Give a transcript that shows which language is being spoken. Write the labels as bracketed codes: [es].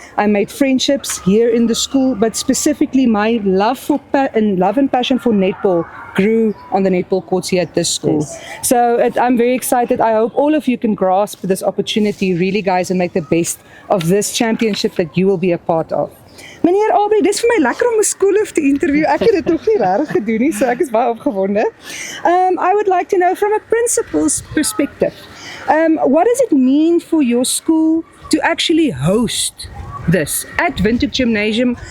[en] I made friendships here in the school, but specifically my love and passion for netball grew on the netball courts here at this school. Yes. So I'm very excited. I hope all of you can grasp this opportunity, really guys, and make the best of this championship that you will be a part of. [af] Meneer Aubrey, dis vir my lekker om 'n skoolhoof te interview. Ek het dit nog nie regtig gedoen nie, so ek is baie opgewonde. [en] I would like to know from a principal's perspective, what does it mean for your school to actually host this at Windhoek Gymnasium?